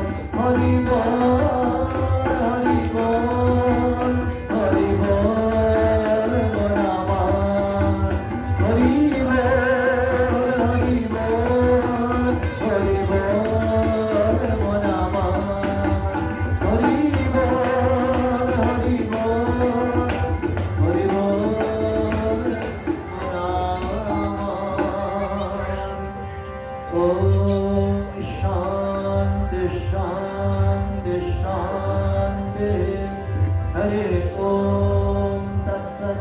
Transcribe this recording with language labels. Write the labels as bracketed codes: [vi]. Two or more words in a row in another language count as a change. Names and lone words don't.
[hi] हरि बोल, हरि बोल, हरि बोल मोरामान, हरि बोल, हरि बोल, हरि बोल मोरामान, हरि बोल, हरि बोल, हरि बोल मोरामान। [sa] ओम शांति शांति शांति। हरे ओम तत्सत्।